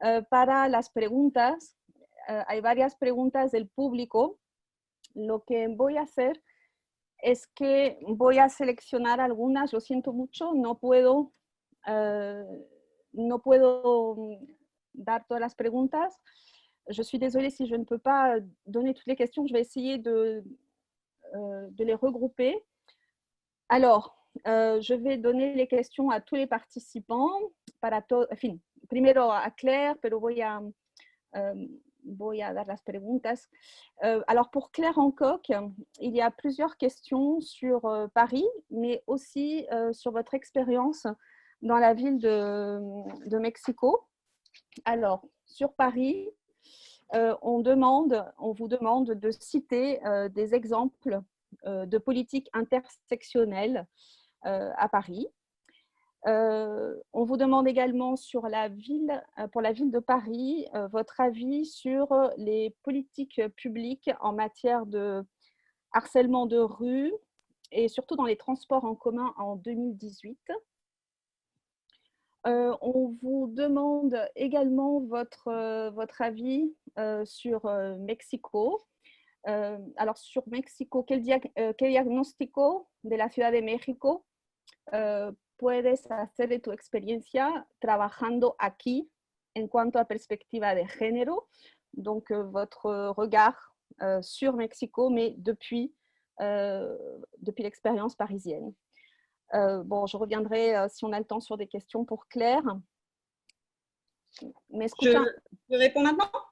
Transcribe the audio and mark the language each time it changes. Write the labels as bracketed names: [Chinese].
[Spanish] Para las preguntas, hay varias preguntas del público. Lo que voy a hacer es que voy a seleccionar algunas, lo siento mucho, no puedo dar todas las preguntas. [French] Je suis désolée si je ne peux pas donner toutes les questions. Je vais essayer de les regrouper. Alors, je vais donner les questions à tous les participants. [Spanish] Primero a Claire, pero voy a dar las preguntas. [French] Alors, pour Claire Hancock, il y a plusieurs questions sur Paris, mais aussi sur votre expérience dans la ville de Mexico. Alors, sur Paris, on vous demande de citer des exemples de politiques intersectionnelles à Paris. On vous demande également pour la ville de Paris, votre avis sur les politiques publiques en matière de harcèlement de rue et surtout dans les transports en commun en 2018. On vous demande également votre avis sur Mexico. Alors, sur Mexico, [Spanish] ¿qué diagnóstico de la Ciudad de México puedes hacer de tu experiencia trabajando aquí en cuanto a perspectiva de género? [French] Donc, votre regard sur Mexico, mais depuis l'expérience parisienne. Bon, je reviendrai si on a le temps sur des questions pour Claire. Je réponds maintenant?